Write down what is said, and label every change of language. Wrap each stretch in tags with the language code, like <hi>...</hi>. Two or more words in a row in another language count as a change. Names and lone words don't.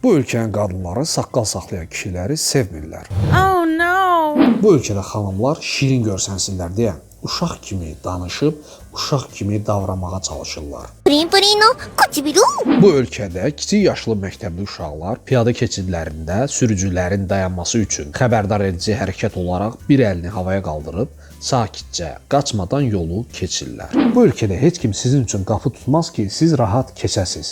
<az>Bu ölkənin qadınları saqqal saxlayan kişiləri sevmirlər.</az> <en>Oh no!</en> <az>Bu ölkədə xanımlar şirin görsənsinlər deyə uşaq kimi danışıb, uşaq kimi davranmağa çalışırlar.</az> <ja>プリンプリンの唇</ja> <az>Bu ölkədə kiçik yaşlı məktəbli uşaqlar piyada keçidlərində sürücülərin dayanması üçün xəbərdar edici hərəkət olaraq bir əlini havaya qaldırıb sakitcə, qaçmadan yolu keçirlər. Bu ölkədə heç kim sizin üçün qapı tutmaz ki, siz rahat keçəsiz.</az>